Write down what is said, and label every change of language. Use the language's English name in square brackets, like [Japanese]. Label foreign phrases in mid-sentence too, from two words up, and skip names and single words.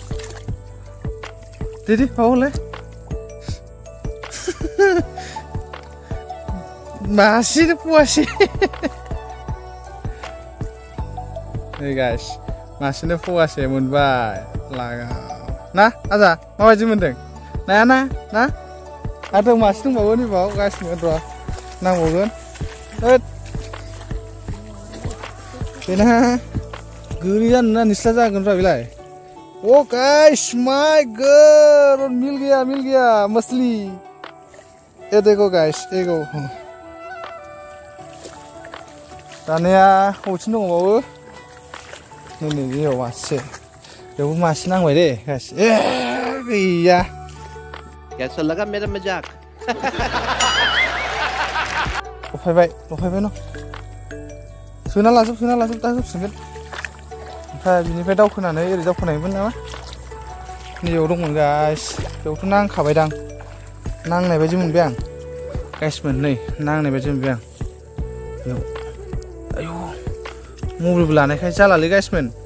[Bodo] दे माबालाय मासेनो फवासे नै गाइस मासेनो फवासे मोनबाय लागाव ना आजा माबायदि मोनदों नाया ना आरो मासे दंबावो नैबाव गाइसमोन र' नांबावगोन बेना गोरि जानो ना निस्ला जागोन रा बेलाय ओ [English] guys my god [Hindi] मिल गया मछली ये देखो गाइस देखो [Bodo] दानिया हौसिन दंबावो नै बेयाव मासे बेयावबो मासे नांबाय दे गाइस ए गैया [Hindi] कैसा लगा मेरा मजाक [Bodo] लफायबाय न सोना लाजोब दा जोबसिगोन ओमफ्राय बिनिफ्राय दावखोनानै ओरै दावखोनायमोन नामा नैयाव दंमोन गाइस बेयावथ' नांखाबायदां नांनाय बायदि मोनबाय आं गाइसमोन नै नांनाय बायदि मोनबाय आं बेयाव आयौ मबाइलबो लानायखाय जालालै गाइसमोन